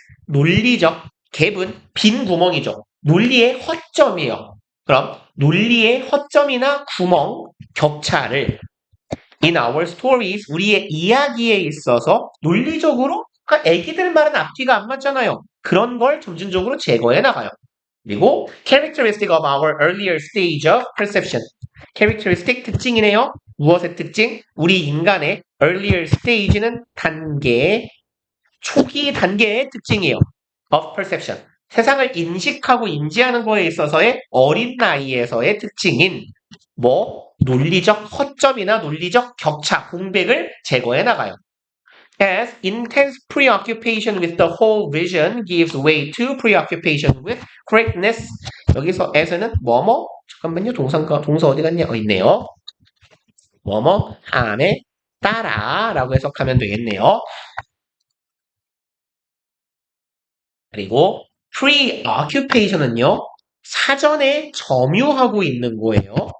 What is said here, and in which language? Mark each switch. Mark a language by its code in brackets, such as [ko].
[ko] 논리적 갭은 빈 구멍이죠. 논리의 허점이에요. 그럼 논리의 허점이나 구멍, 격차를 [en] in our stories, [ko] 우리의 이야기에 있어서 논리적으로 그러니까 애기들 말은 앞뒤가 안 맞잖아요. 그런 걸 점진적으로 제거해 나가요. [en] 그리고 characteristic of our earlier stage of perception. characteristic [ko] 특징이네요. 무엇의 특징? 우리 인간의 [en] earlier stage [ko] 는 단계, 초기 단계의 특징이에요. [en] of perception. [ko] 세상을 인식하고 인지하는 거에 있어서의 어린 나이에서의 특징인 논리적 허점이나 논리적 격차, 공백을 제거해 나가요. [en] As intense preoccupation with the whole vision gives way to preoccupation with correctness. [ko] 여기서 [en] as [ko] 는 잠깐만요. 동사 어디 갔냐? 있네요. 함에 따라 라고 해석하면 되겠네요. 그리고 [en] preoccupation [ko] 은요. 사전에 점유하고 있는 거예요.